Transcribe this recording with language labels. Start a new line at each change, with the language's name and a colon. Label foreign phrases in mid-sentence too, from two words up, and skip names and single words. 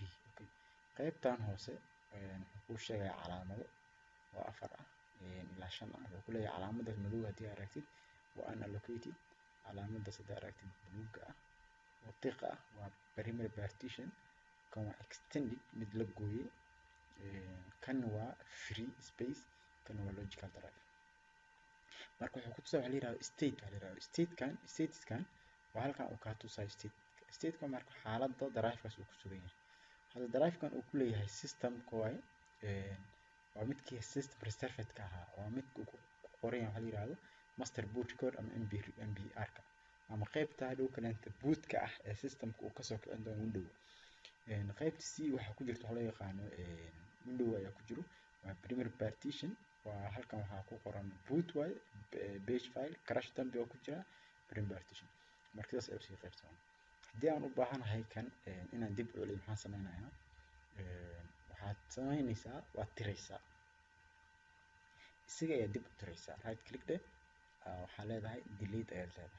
Somali: Okay, qaybtan hoose wuxuu kuu sheegaya calaamado oo 4 ah ilaa 5 ah. wuxuu ku leeyahay calaamada madow haddii aragtid waa unallocated, calaamada haddii aragtid buluuga ah oo tiqa ah waa
English: primary partition,
Somali: kan waa extended mid la gooyay, kan waa
English: free space,
Somali: kan waa
English: logical drive.
Somali: marka wuxuu ku tusaa waxa la yiraahdo state. waxa la yiraahdo stateskan waa halkan uu ka tusayo stateka marka xaaladda drive-kaas uu ku sugan yahay. hadda drive-kan uu ku leeyahay system kooy waa midkii
English: system reserved
Somali: ka ahaa, waa midka uu ku qoran yahay waxa la yiraahdo
English: master boot code
Somali: ama mbr-ka ama qaybta hadhow kaleenta boot-ka ah ee systemka uu kasoo kicin doono window. qaybta c waxa ku jirta waxa loo yaqaano window ayaa ku jiro, waa
English: primary partition.
Somali: waa halkan waxaa ku qoran
English: boot way page file crash
Somali: dambe oo ku jira
English: primary partition.
Somali: marka sidaas ayuu sii qaybsan. haddii aan u baahanahay kan inaan dib u celiyo maxaan sameynayaa? waxaad sameynaysaa waad tiraysaa, isaga ayaa dib u tiraysaa.
English: right click
Somali: de waxaa leedahay delete ayaad leedahay.